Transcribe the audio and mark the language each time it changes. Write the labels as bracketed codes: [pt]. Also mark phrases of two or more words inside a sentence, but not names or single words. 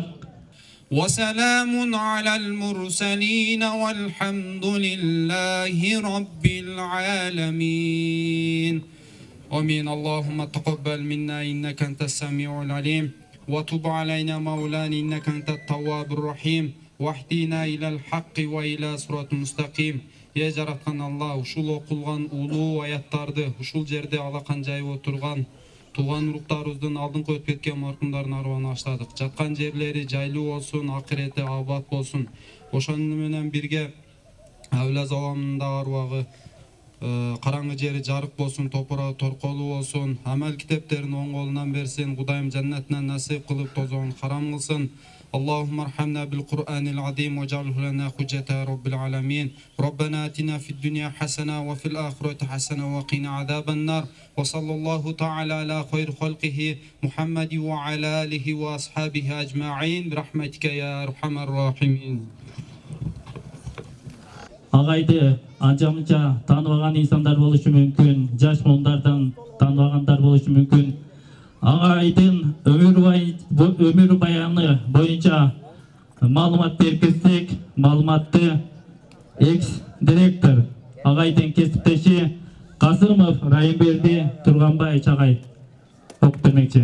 [ar] وسلام على المرسلين والحمد لله رب العالمين آمين. اللهم تقبل منا إنك أنت السميع العليم وتب علينا مولانا إنك أنت التواب الرحيم واهدنا إلى الحق وإلى صراط مستقيم. [ky] Я жараткан Алла, ушул окулган улуу аяттарды ушул жерде алакан жайып отурган тууган уруктарыбыздын алдыңкы өтүп кеткен маркумдардын арыбына баштадык. Жаткан жерлери жайлуу болсун, акырети абат болсун. Ошону менен бирге Авлаз авамынын да арбагы караңгы жери жарык болсун, топурагы торколуу болсун, амал китептерин оң колунан берсин, Кудайым жаннатынан насип кылып тозогун харам кылсын. [ar] اللهم ارحمنا بالقرآن العظيم واجعله لنا حجة يا رب العالمين. ربنا آتنا في الدنيا حسنة وفي الآخرة حسنة وقنا عذاب النار. وصلى الله تعالى على خير خلقه محمد وعلى آله وأصحابه أجمعين برحمتك يا أرحم الراحمين. [ky] Агайды анча-мынча тааныбаган инсандар болушу мүмкүн, жаш муундардан тааныбагандар болушу мүмкүн. Агайдын өмүр баяны боюнча маалымат беркизсек, маалыматты экс-директор агайдын кесиптеши Касымов Райымберди Турганбай агай окутмекчи.